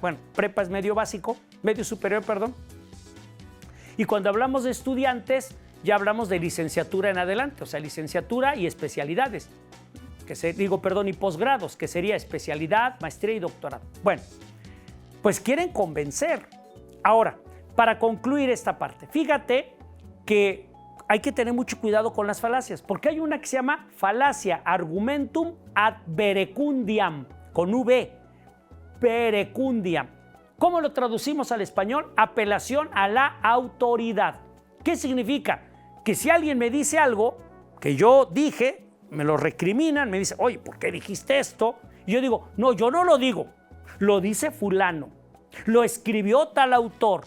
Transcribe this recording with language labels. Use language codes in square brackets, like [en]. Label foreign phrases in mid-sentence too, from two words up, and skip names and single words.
[es] Bueno, prepa es medio básico, medio superior, perdón. Y cuando hablamos de estudiantes, ya hablamos de licenciatura en adelante, o sea, licenciatura y especialidades, y posgrados, que sería especialidad, maestría y doctorado. Bueno, pues quieren convencer. Ahora, para concluir esta parte, fíjate que hay que tener mucho cuidado con las falacias, porque hay una que se llama falacia [la] argumentum ad verecundiam, [es] con V, verecundiam. ¿Cómo lo traducimos al español? Apelación a la autoridad. ¿Qué significa? Que si alguien me dice algo que yo dije, me lo recriminan, me dice, oye, ¿por qué dijiste esto? Y yo digo, no, yo no lo digo, lo dice fulano, lo escribió tal autor.